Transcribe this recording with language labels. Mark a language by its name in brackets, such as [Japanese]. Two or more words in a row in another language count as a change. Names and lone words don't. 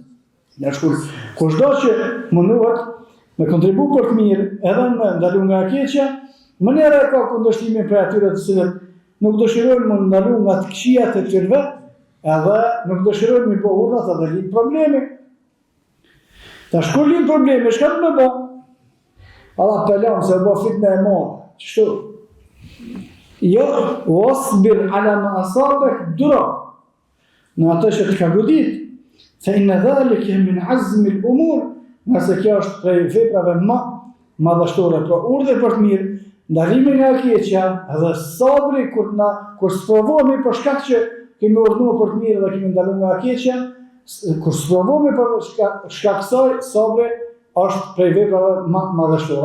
[Albanian] Kushdo që mundohet me kontribu për të mirë, edhe me ndalu nga e keqja, më njëherë ka kundërshtimin për atyre të cilët nuk dëshirojnë më ndalu nga të këqijat e tyre, edhe nuk dëshirojnë mi bëj urrat edhe lind problemi. Tash kur lind problemi, çka do të më bëj? Allah pelam se bëj fitnë e madhe. Çështu. Jo, [Arabic] وَاصْبِرْ عَلَىٰ مَا أَصَابَكَ, [Albanian] duro në atë që të ka godit, [Arabic] فَإِنَّ ذَٰلِكَ مِنْ عَزْمِ الْأُمُورِ, [Albanian] nëse kjo është prej veprave më madhështore, pra urdhë për të mirë, ndalimi nga e keqja, edhe sabri kur sprovohemi për shkak që kemi urdhëruar për të mirë dhe kemi ndaluar nga e keqja, kur sprovohemi për shkak kësaj, sabri është prej veprave më madhështore.